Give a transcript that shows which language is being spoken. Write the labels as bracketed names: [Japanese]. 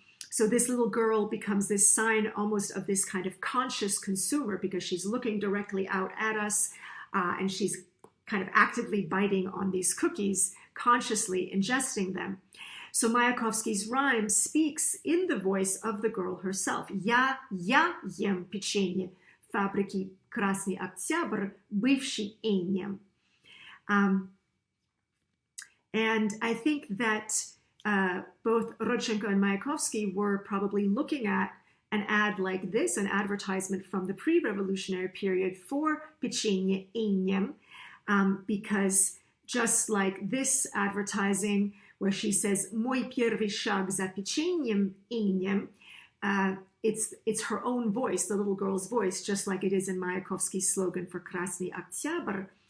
[English] So this little girl becomes this sign almost of this kind of conscious consumer because she's looking directly out at us and she's kind of actively biting on these cookies, consciously ingesting them. So Mayakovsky's rhyme speaks in the voice of the girl herself. [Russian] Я ем печенье фабрики Красный Октябрь, бывший Эйнем. [English] And I think that both Rodchenko and Mayakovsky were probably looking at an ad like this, an advertisement from the pre-revolutionary period for печенье Эйнем, because just like this advertising where she says [Russian] «Мой первый шаг за печеньем Эйнем», [English] it's her own voice, the little girl's voice, just like it is in Mayakovsky's slogan for Krasny Oktyabr.